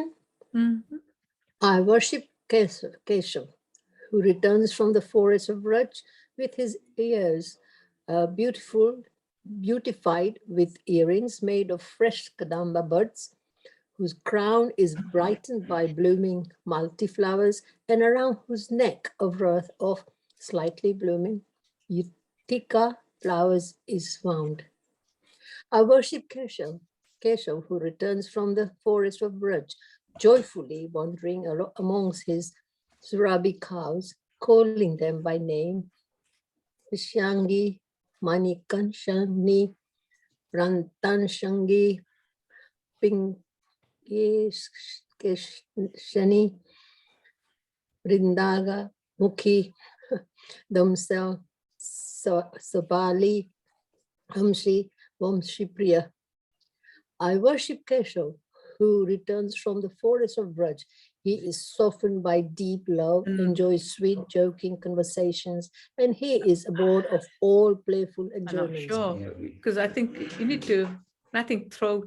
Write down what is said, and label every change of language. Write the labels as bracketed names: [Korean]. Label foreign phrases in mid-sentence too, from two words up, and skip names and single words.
[English] I worship Keshav, who returns from the forest of Raj with his ears beautified with earrings made of fresh kadamba buds, whose crown is brightened by blooming multi-flowers, and around whose neck a wreath of slightly blooming Utica flowers is wound. I worship Keshav, who returns from the forest of Braj, joyfully wandering amongst his Surabi cows, calling them by name, Vishangi, Manikanshani, Rantanshangi, Pingeshani, Rindaga, Mukhi, Damsa, Sabali, Hamshi, Vamshipriya. I worship Keshav, who returns from the forest of Braj. He is softened by deep love, enjoys sweet joking conversations, and he is abode of all playful enjoyments. Sure, because I think you need to, I think throat.